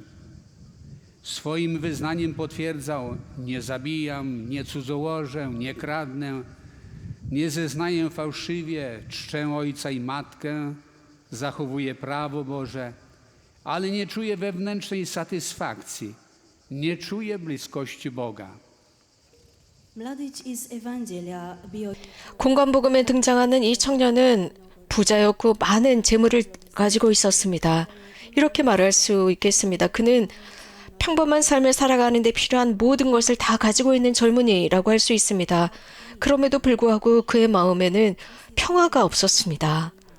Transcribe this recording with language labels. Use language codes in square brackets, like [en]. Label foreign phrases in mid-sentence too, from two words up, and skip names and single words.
[pl] Swoim wyznaniem potwierdzał: nie zabijam, nie cudzołożę, nie kradnę, nie zeznaję fałszywie, czczę ojca i matkę, zachowuję prawo Boże, ale nie czuję wewnętrznej satysfakcji, nie czuję bliskości Boga. [hr] Mladić iz Evangelja bio [ko] 공관복음에 등장하는 이 청년은 부자였고 많은 재물을 가지고 있었습니다. 이렇게 말할 수 있겠습니다. 그는 평범한 삶을 살아가는 데 필요한 모든 것을 다 가지고 있는 젊은이라고 할 수 있습니다. 그럼에도 불구하고 그의 마음에는 평화가 없었습니다.